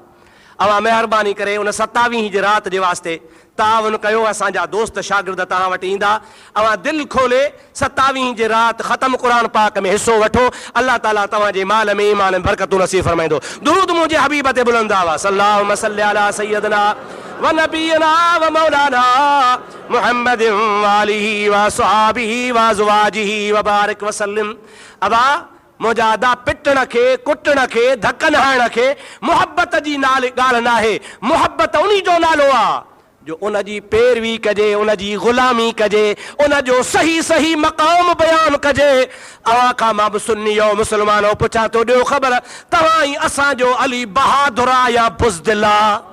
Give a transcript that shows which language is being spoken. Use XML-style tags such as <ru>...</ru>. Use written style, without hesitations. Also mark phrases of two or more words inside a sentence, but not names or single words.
<sd>अवां महिरबानी करे उन 27 जे राति जे वास्ते ताउन कयो। असांजा दोस्त शागिर्द तव्हां वटि ईंदा। अवां दिलि खोले 27 जे राति ख़तम क़ुरान पाक में हिसो वठो। अल्लाह ताला तव्हांजे माल में ईमान में बरकतूं नसीब फरमाईंदो। दुरूद मुंहिंजे हबीब ते बुलंद आवाज़।</sd> <ar>اللهم صل على سيدنا ونبينا ومولانا محمد وآله وأصحابه وأزواجه وبارك وسلم.</ar> <sd>अबा मुंहिंजा अदा पिटण खे, कुटण खे, धकनि हणण खे मुहबत जी नाले ॻाल्हि न आहे। मुहबत उन जो नालो आहे जो उन जी पैरवी कजे, उन जी ग़ुलामी कजे, उन जो सही सही मक़ाम बयान कजे। अवां खां मां बि सुन्नी हो, मुस्लमान हो, पुछां थो ॾियो ख़बर तव्हां ई असांजो अली बहादुर आहे या बुज़दिल आहे?</sd>